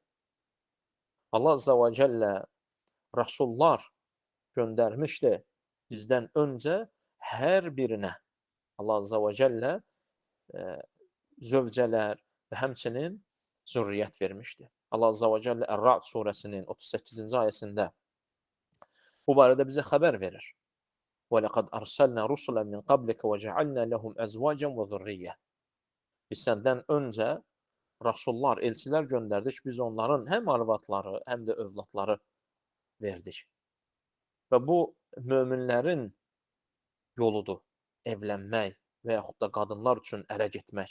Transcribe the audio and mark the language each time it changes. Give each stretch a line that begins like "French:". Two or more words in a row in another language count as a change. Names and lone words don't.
Azerbaijani: Allah
Arabic: عز وجل
Azerbaijani: rəsullar göndərmişdi bizdən öncə hər birinə. Allah
Arabic: عز وجل
Azerbaijani: zövcələr və həmçinin zürriyyət vermişdi. Allah
Arabic: عز وجل
Azerbaijani: Ər-Ra'd surəsinin 38-ci ayəsində bu barədə bizə xəbər verir.
Arabic: وَلَقَدْ أَرْسَلْنَا رُسُلًا مِنْ قَبْلِكَ وَجَعَلْنَا لَهُمْ أَزْوَاجًا وَذُرِّيَّةً.
Azerbaijani: Biz səndən öncə rasullar, elçilər göndərdik, biz onların həm arvadları, həm də övladları verdik. Və bu möminlərin yoludur, evlənmək və yaxud da qadınlar üçün ərə getmək.